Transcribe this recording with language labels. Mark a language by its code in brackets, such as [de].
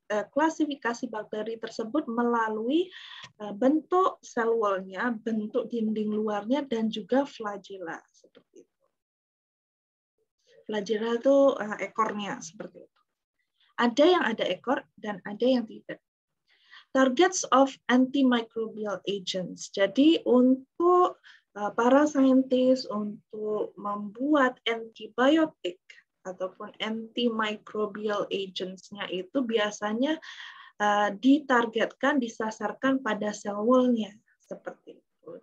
[id] klasifikasi bakteri tersebut melalui bentuk sel wall-nya, bentuk dinding luarnya, dan juga flagella seperti itu. Flagella itu ekornya seperti itu. Ada yang ada ekor dan ada yang tidak. [en] Targets of antimicrobial agents. [id] Jadi untuk para saintis untuk membuat antibiotik ataupun antimicrobial agents-nya itu biasanya ditargetkan, disasarkan pada sel wall-nya seperti itu. gitu.